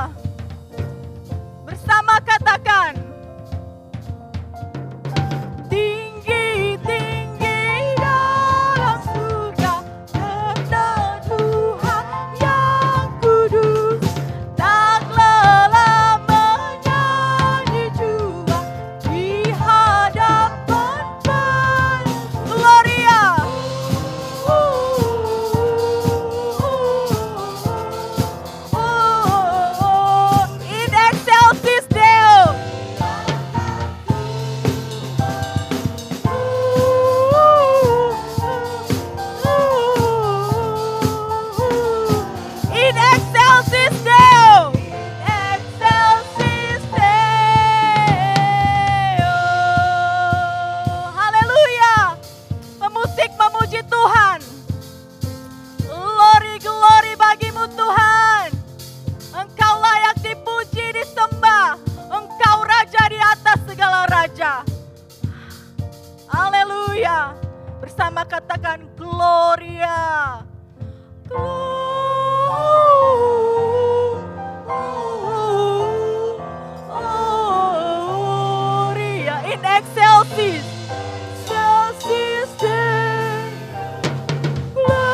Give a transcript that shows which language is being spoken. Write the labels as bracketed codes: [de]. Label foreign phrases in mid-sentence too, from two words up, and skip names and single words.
[id] Bersama katakan tinggi-tinggi dalam surga terdengar Tuhan yang kudus, tak lelah menyanyi jua di hadapan Bapa. [la] Gloria. In excelsis Deo. In excelsis Deo. In excelsis Deo. [id] Haleluya. Pemusik memuji Tuhan. [en] Glory, glory [id] bagimu Tuhan. Engkau layak dipuji, disembah. Engkau raja di atas segala raja. Haleluya. Bersama katakan Gloria. [la] Gloria. In excelsis. Excelsis Deo.